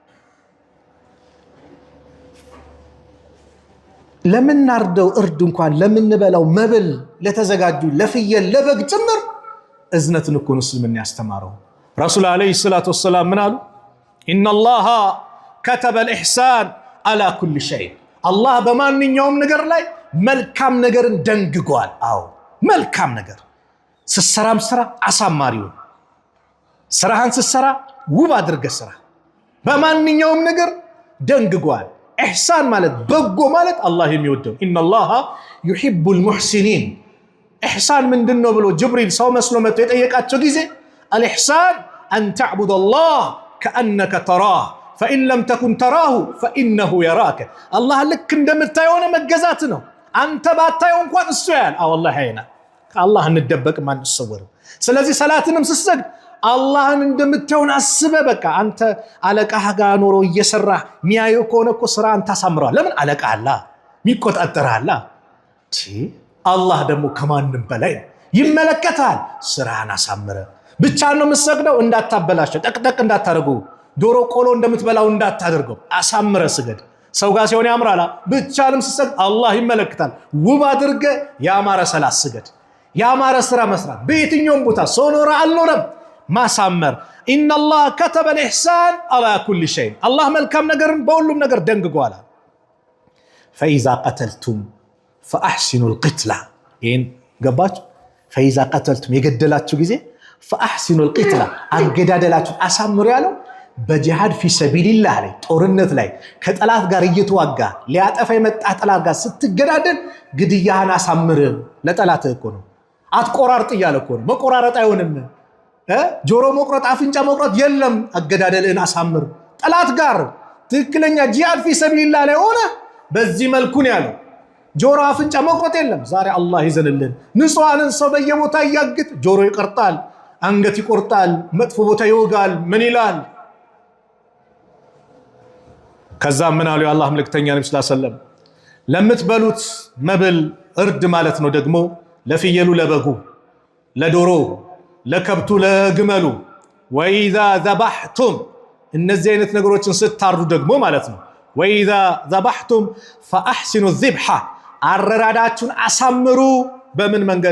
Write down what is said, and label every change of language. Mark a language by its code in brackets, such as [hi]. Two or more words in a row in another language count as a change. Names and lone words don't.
[am] ለምን ናርደው እርድ እንኳን ለምን በላው መብል ለተዘጋጁ ለፍየል ለበግ ጭምር እዝነትን እኮ እስልምና ያስተማረው [ar] رسول عليه الصلاة والسلام [am] ምን አሉ [ar] إن الله كتب الإحسان على كل شيء [am] አላህ በማንኛውም ነገር ላይ መልካም ነገርን ደንግጓል አዎ መልካም ነገር ስሰራም ስራ አሳማሪው ስራህን ስሰራ ውብ አድርገህ ስራ በማንኛውም ነገር ደንግጓል ኢህሳን ማለት በጎ ማለት አላህ የሚወደው [ar] إن الله يحب المحسنين [am] ኢህሳን ምንድነው ብሎ ጅብሪል ሰው መስሎ መጥቶ የጠየቃቸው ጊዜ [ar] الإحسان أن تعبد الله كأنك تراه فإن لم تكن تراه فإنه يراك الله لك [am] እንደምታየው መገዛት ነው አንተ ባታየው እንኳን እሱ ያያል والله አይና ከአላህ እንደበቅ ማን ይሰወር ስለዚህ ሰላትንም ስትሰግድ አላህን እንደምታየው አስበ በቃ አንተ አለቃህ ጋር ኖሮ እየሰራህ ሚያየው ከሆነ እኮ ስራ አንተ አሳምረዋል ለምን አለቃ አላህ ሚቆጣጠራል አላህ ደግሞ ከማንም በላይ ይመለከታል ስራህን አሳምረ ብቻ ነው መስገደው እንዳታበላሽ ጠቅጠቅ እንዳታረጉ ዶሮ ቆሎ እንደምትበላው እንዳታደርገው አሳምረ ስገድ ሰው ጋር ሲሆን ያምራላ ብቻንም ስትሰግድ አላህ ይመለከታል ውብ አድርገ ያማረ ሰላት ስገድ ያማረ ስራ መስራት በየትኛውም ቦታ ሶኖራ አልኖረም ማሳመር [ar] إن الله كتب الإحسان على كل شيء [am] አላህ መልካም ነገርን በሁሉም ነገር ደንግጓል [ar] فإذا قتلتم فأحسنوا القتلة [am] ይሄን ገባችሁ [ar] فإذا قتلتم [am] የገደላችሁ ጊዜ [ar] فأحسنوا القتلة [am] አገዳደላችሁ አሳምሩ ያለው በጂሃድ [ar] في سبيل الله [am] ላይ ጦርነት ላይ ከጠላት ጋር እየተዋጋ ሊያጠፋ የመጣ ጠላት ጋር ስትገዳደል ግድያህን አሳምር ለጠላት እኮ ነው አትቆራርጥ ይያለ እኮ ነው መቆራረጥ አይሆንም ጆሮ መቁረጥ አፍንጫ መቁረጥ የለም አገዳደልን አሳምር ጠላት ጋር ትክክለኛ ጂሃድ [ar] في سبيل الله [am] ላይ ሆነ በዚህ መልኩ ነው ያለው ጆሮ አፍንጫ መቁረጥ የለም። ዛሬ አላህ ይዘንልን። ንጹሃንን ሰው በየቦታ ያግት፣ ጆሮ ይቆርጣል፣ አንገት ይቆርጣል፣ መጥፎ ቦታ ይወጋል። ምን ይላል? ከዛ ምን አሉ የአላህ መልእክተኛ ነብዩ [ar] صلى الله عليه وسلم [am] ለምትበሉት መብል እርድ ማለት ነው ደግሞ ለፍየሉ፣ ለበጉ፣ ለዶሮ፣ ለከብቱ፣ ለግመሉ [ar] وإذا ذبحتم [am] እነዚህ አይነት ነገሮችን ስታርዱ ደግሞ ማለት ነው [ar] وإذا ذبحتم فأحسنوا الذبح [am] አረራዳችሁን አሳምሩ። በምን መንገድ?